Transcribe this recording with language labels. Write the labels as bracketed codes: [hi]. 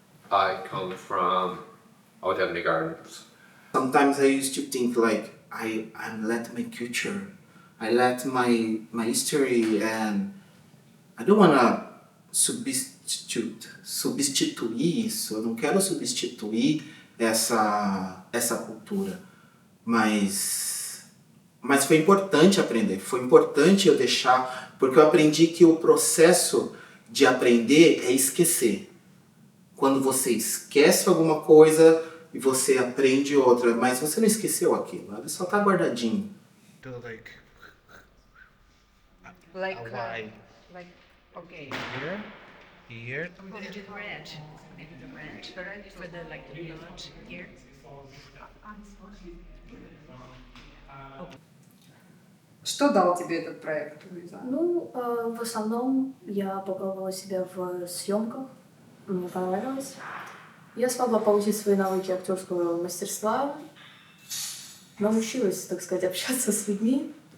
[en] I come from Botanic Gardens. Sometimes I used to think like I let my culture, I let my history, and I don't wanna [pt] substituir isso. Eu não quero substituir essa cultura, mas foi importante aprender. Foi importante eu deixar, porque eu aprendi que o processo de aprender é esquecer. Quando você esquece alguma coisa e você aprende outra, mas você não esqueceu aquilo, ela só tá guardadinho. [en] Do like Okay. Here. I'm going to do the red. Maybe the red for the blood here. [ru] Что дал тебе этот проект, Луиза? Ну, в основном я попробовала себя в съемках, мне понравилось. Я смогла получить свои навыки актерского мастерства, научилась, так сказать, общаться с людьми.